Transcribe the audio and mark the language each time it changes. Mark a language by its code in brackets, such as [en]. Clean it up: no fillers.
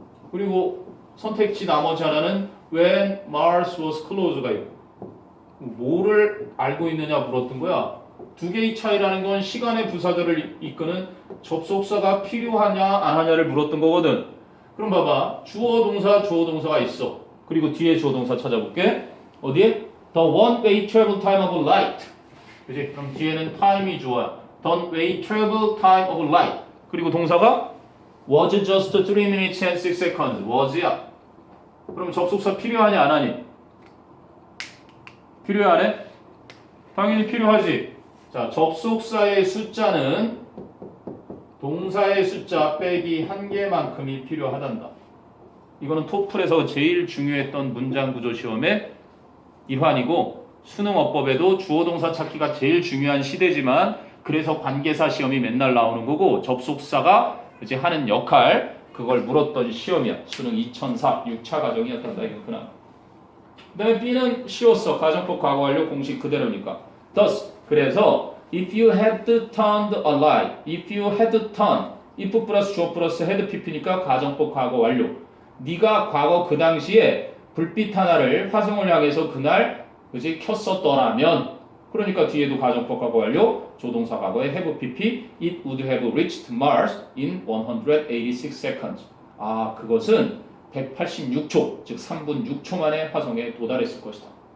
[ko] 그리고 선택지 나머지 하나는 [en] When Mars was closer [ko] 가 있고. 뭐를 알고 있느냐 물었던 거야. 두 개의 차이라는 건 시간의 부사절을 이끄는 접속사가 필요하냐 안 하냐를 물었던 거거든. 그럼 봐봐. 주어 동사가 있어. 그리고 뒤에 주어 동사 찾아볼게. 어디에? [en] The one-way travel time of light. [ko] 그치? 그럼 뒤에는 time이 주어야. [en] The one-way travel time of light. [ko] 그리고 동사가 [en] was just 3 minutes and 6 seconds. [ko] was야. 그럼 접속사 필요하냐 안 하니? 필요해 안 해? 당연히 필요하지. 자, 접속사의 숫자는 동사의 숫자 빼기 한 개만큼이 필요하단다. 이거는 토플에서 제일 중요했던 문장 구조 시험의 일환이고 수능 어법에도 주어 동사 찾기가 제일 중요한 시대지만 그래서 관계사 시험이 맨날 나오는 거고 접속사가 이제 하는 역할 그걸 물었던 시험이야. 수능 2004 6차 과정이었단다 이거구나. 그 다음에 B는 쉬웠어. 가정법 과거 완료 공식 그대로니까. [en] Thus 그래서 if you had turned a light, if you had turned, if 플러스 주어 플러스 had pp니까 [ko] 가정법 과거 완료. 네가 과거 그 당시에 불빛 하나를 화성을 향해서 그날 그지 켰었더라면 그러니까 뒤에도 가정법 과거 완료 조동사 과거에 have pp [en] it would have reached Mars in 186 seconds. [ko] 아 그것은 186초 즉 3분 6초 만에 화성에 도달했을 것이다.